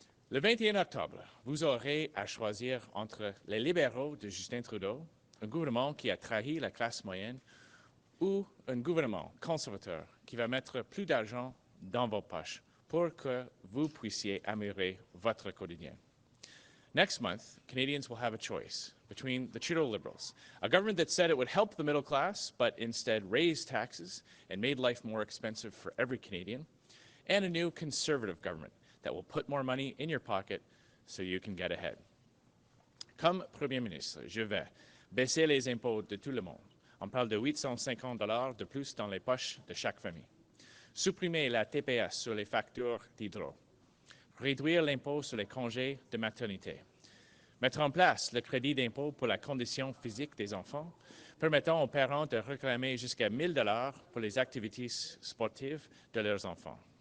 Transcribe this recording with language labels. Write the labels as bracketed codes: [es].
[fr] Le 21 octobre, vous aurez à choisir entre les libéraux de Justin Trudeau, un gouvernement qui a trahi la classe moyenne, ou un gouvernement conservateur qui va mettre plus d'argent dans vos poches pour que vous puissiez améliorer votre quotidien. [en] Next month, Canadians will have a choice between the Trudeau Liberals, a government that said it would help the middle class, but instead raised taxes and made life more expensive for every Canadian, and a new Conservative government that will put more money in your pocket so you can get ahead. [fr] Comme Premier ministre, je vais baisser les impôts de tout le monde. On parle de 850 $ de plus dans les poches de chaque famille. Supprimer la TPS sur les factures d'hydro. Réduire l'impôt sur les congés de maternité. Mettre en place le crédit d'impôt pour la condition physique des enfants, permettant aux parents de réclamer jusqu'à 1 000 $ pour les activités sportives de leurs enfants.